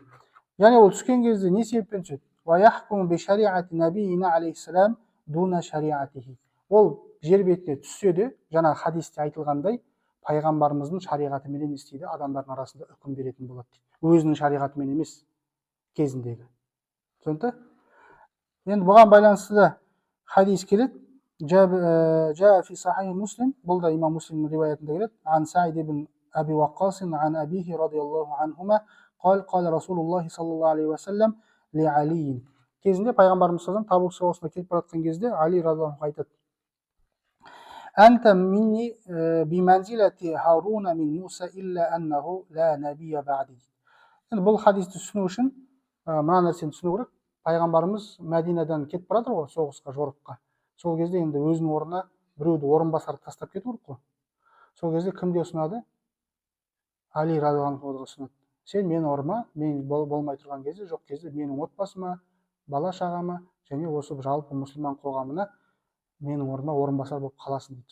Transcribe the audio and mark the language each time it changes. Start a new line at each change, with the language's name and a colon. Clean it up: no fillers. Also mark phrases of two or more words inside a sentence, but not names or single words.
Kazakh: Және ол түскен кезде не себеппен түседі? Ол жер бетіне түссе де, жаңағы хадисте айтылғандай, пайғамбарымыздың шариғатыменен істейді, адамдардың арасында үкім беретін болады дейді. Өзінің шариғатымен емес кезіндегі. Түсінікті? Енді бұған байланысты да хадис келеді.
Arabic: جاء في صحيح مسلم
Kazakh: бұл да имам муслимнің риwayatында келеді.
Arabic: عن سعيد بن أبي وقاص عن أبيه رضي الله عنهما قال قال رسول الله صلى الله عليه وسلم لعلي.
Kazakh: Кезінде пайғамбарымыз
Arabic: صلى الله عليه وسلم
Kazakh: Табук соғысына кетіп бара жатқан кезде Али радиаллаху айтады:
Arabic: أنت مني بمنزلة هارون من موسى إلا أنه لا نبي بعدي.
Kazakh: Енді бұл хадисті түсіну үшін мына нәрсені түсіну керек. Пайғамбарымыз Мәдинадан кетіп бара жатыр ғой соғысқа, жорыққа. Сол кезде енді өзінің орнына біреуді орынбасар тастап кету керек қой. Сол кезде кімге ұсынады? Али радиаллаху анхуға ұсынады. Сен менің орныма, мен болмай тұрған кезде, жоқ кезде менің отбасыма, бала шағама және осы жалпы мұсылман қоғамына менің орныма орынбасар болып қаласың дейді.